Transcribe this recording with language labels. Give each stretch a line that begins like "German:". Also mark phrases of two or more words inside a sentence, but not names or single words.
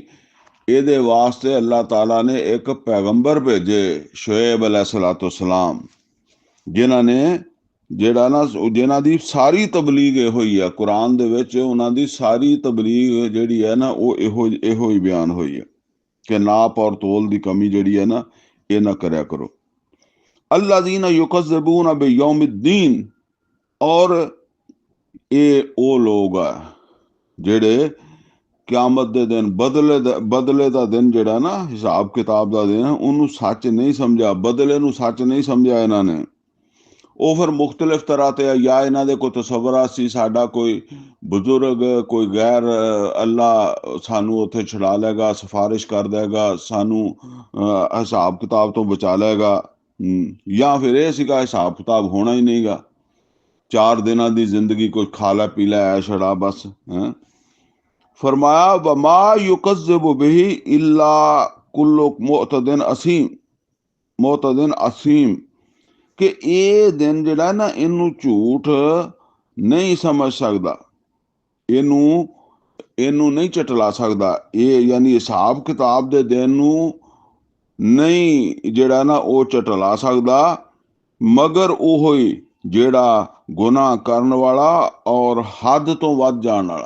Punjabi: ਇਹਦੇ ਵਾਸਤੇ ਅੱਲਾਹ ਤਾਲਾ ਨੇ ਇੱਕ ਪੈਗੰਬਰ ਭੇਜੇ, ਸ਼ੁਏਬ अलैहिस्सलाम, ਜਿਨ੍ਹਾਂ ਨੇ ਜਿਨ੍ਹਾਂ ਦੀ ਸਾਰੀ ਤਬਲੀਗ ਇਹੋ ਹੀ ਆ। ਕੁਰਾਨ ਦੇ ਵਿੱਚ ਉਹਨਾਂ ਦੀ ਸਾਰੀ ਤਬਲੀਗ ਜਿਹੜੀ ਹੈ ਨਾ, ਉਹ ਇਹੋ ਹੀ ਬਿਆਨ ਹੋਈ ਹੈ ਕਿ ਨਾਪ ਔਰ ਤੋਲ ਦੀ ਕਮੀ ਜਿਹੜੀ ਹੈ ਨਾ, ਇਹ ਨਾ ਕਰਿਆ ਕਰੋ।
Arabic: الذين يكذبون بيوم الدين,
Punjabi: और ਇਹ ਉਹ ਲੋਕ ਆ ਜਿਹੜੇ ਕਿਆਮਤ ਦੇ ਦਿਨ, ਬਦਲੇ ਦਾ ਦਿਨ ਜਿਹੜਾ ਨਾ, ਹਿਸਾਬ ਕਿਤਾਬ ਦਾ ਦਿਨ, ਉਹਨੂੰ ਸੱਚ ਨਹੀਂ ਸਮਝਿਆ, ਬਦਲੇ ਨੂੰ ਸੱਚ ਨਹੀਂ ਸਮਝਿਆ ਇਹਨਾਂ ਨੇ। ਉਹ ਫਿਰ ਮੁਖਤਲਿਫ ਤਰ੍ਹਾਂ ਤੇ ਜਾਂ ਇਹਨਾਂ ਦੇ ਕੋਈ ਤਸਵਰਾ ਸੀ, ਸਾਡਾ ਕੋਈ ਬਜ਼ੁਰਗ, ਕੋਈ ਗੈਰ ਅੱਲਾ ਸਾਨੂੰ ਉੱਥੇ ਛੁਡਾ ਲਏਗਾ, ਸਿਫਾਰਿਸ਼ ਕਰ ਦੇਗਾ, ਸਾਨੂੰ ਹਿਸਾਬ ਕਿਤਾਬ ਤੋਂ ਬਚਾ ਲਏਗਾ, ਜਾਂ ਫਿਰ ਇਹ ਸੀਗਾ ਹਿਸਾਬ ਕਿਤਾਬ ਹੋਣਾ ਹੀ ਨਹੀਂਗਾ, 4 ਦਿਨਾਂ ਦੀ ਜ਼ਿੰਦਗੀ, ਕੋਈ ਖਾ ਲੈ ਪੀ ਲੈ ਐ ਛੜਾ ਬਸ। फरमाया
Arabic: وما يكذب به إلا كل معتد أثيم,
Punjabi: कि ਇਹ ਦਿਨ ਜਿਹੜਾ ਨਾ, ਇਹਨੂੰ ਝੂਠ ਨਹੀਂ ਸਮਝ ਸਕਦਾ, ਇਹਨੂੰ ਨਹੀਂ ਝਟਲਾ ਸਕਦਾ। ਇਹ ਯਾਨੀ ਹਿਸਾਬ ਕਿਤਾਬ ਦੇ ਦਿਨ ਨੂੰ ਨਹੀਂ ਜਿਹੜਾ ਨਾ ਉਹ ਝਟਲਾ ਸਕਦਾ, ਮਗਰ ਉਹ ਹੀ ਜਿਹੜਾ ਗੁਨਾਹ ਕਰਨ ਵਾਲਾ ਔਰ ਹੱਦ ਤੋਂ ਵੱਧ ਜਾਣ ਵਾਲਾ।